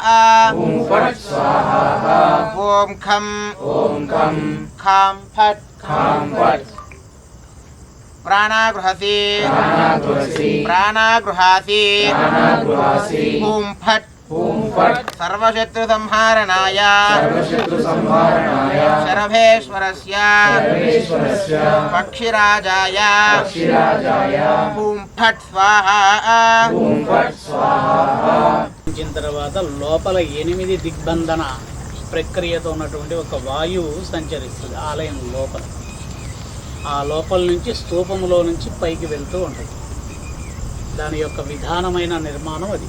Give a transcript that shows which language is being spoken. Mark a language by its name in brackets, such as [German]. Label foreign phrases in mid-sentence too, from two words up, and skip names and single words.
[Sanskrit] ॐ खं खां फट् प्राणागृहसि प्राणागृहासि हूं फट् सर्वशत्रुसंहारणाय शरभेश्वरस्य पक्षिराजाय हूं फट् स्वाहा [Telugu] తర్వాత లోపల 8 దిగ్బంధన ప్రక్రియతో ఉన్నటువంటి ఒక వాయువు సంచరిస్తుంది ఆలయం లోపల. ఆ లోపల నుంచి స్తూపంలో నుంచి పైకి వెళ్తూ ఉంటుంది. దాని యొక్క విధానమైన నిర్మాణం అది.